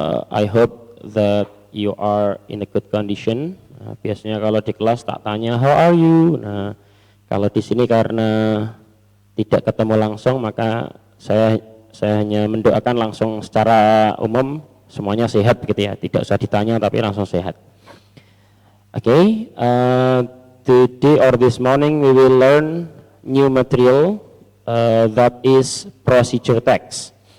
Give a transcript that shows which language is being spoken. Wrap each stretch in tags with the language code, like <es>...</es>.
<en>I hope that you are in a good condition.</en> <id>Biasanya kalau di kelas tak tanya</id> <en>how are you.</en> <id>Nah, kalau di sini karena tidak ketemu langsung maka saya hanya mendoakan langsung secara umum semuanya sehat begitu ya, tidak usah ditanya tapi langsung sehat.</id> <en>Okay, today or this morning we will learn new material that is procedure text.</en>